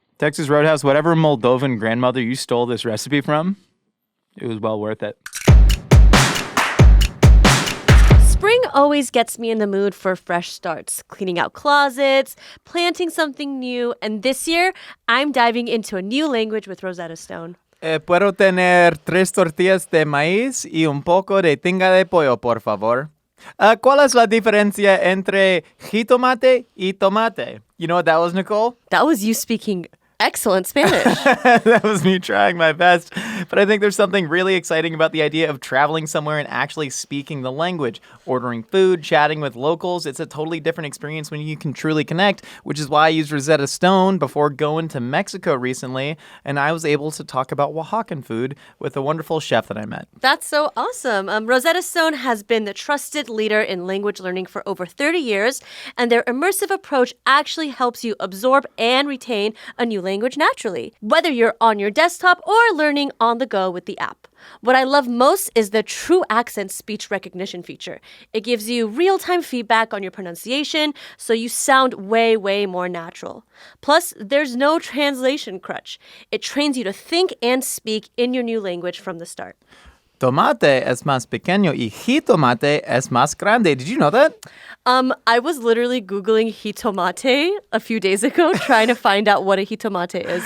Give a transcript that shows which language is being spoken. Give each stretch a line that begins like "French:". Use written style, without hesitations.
English: Texas Roadhouse, whatever Moldovan grandmother you stole this recipe from, it was well worth it. Spring always gets me in the mood for fresh starts, cleaning out closets, planting something new, and this year, I'm diving into a new language with Rosetta Stone.
Spanish: Puedo tener 3 tortillas de maíz y un poco de tinga de pollo, por favor. ¿Cuál es la diferencia entre jitomate y tomate?
English: You know what that was, Nicole? That was you speaking Excellent Spanish. That was me trying my best. But I think there's something really exciting about the idea of traveling somewhere and actually speaking the language. Ordering food, chatting with locals, it's a totally different experience when you can truly connect, which is why I used Rosetta Stone before going to Mexico recently, and I was able to talk about Oaxacan food with a wonderful chef that I met. That's so awesome. Rosetta Stone has been the trusted leader in language learning for over 30 years, and their immersive approach actually helps you absorb and retain a new language naturally, whether you're on your desktop or learning on the go with the app. What I love most is the True Accent speech recognition feature. It gives you real-time feedback on your pronunciation, so you sound way, way more natural. Plus, there's no translation crutch. It trains you to think and speak in your new language from the start.
Spanish: Tomate es más pequeño y jitomate es más grande.
English: Did you know that? I was literally Googling jitomate a few days ago trying to find out what a jitomate is.